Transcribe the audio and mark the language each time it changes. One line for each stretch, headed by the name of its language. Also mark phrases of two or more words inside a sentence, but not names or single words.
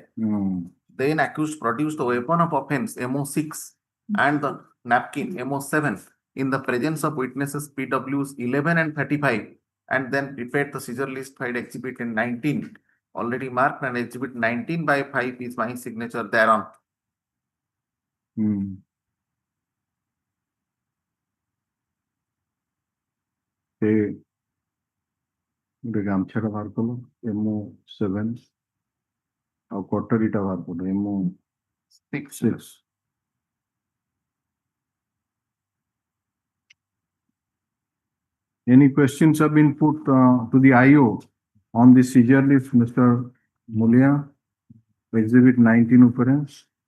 English: Then accused produced the weapon of offense MO6 and the napkin MO7 in the presence of witnesses PWs 11 and 35, and then prepared the seizure list filed Exhibit 19, already marked, and Exhibit 19 by 5 is my signature thereon.
Odia: ଗାମଛାଟା ବାହାର କଲ MO7 ଆଉ କଟରୀଟା ବାହାର କଲ MO6.
English: Any questions have been put to the IO on the seizure list, Mr. Mulia? Exhibit 19 occurrence.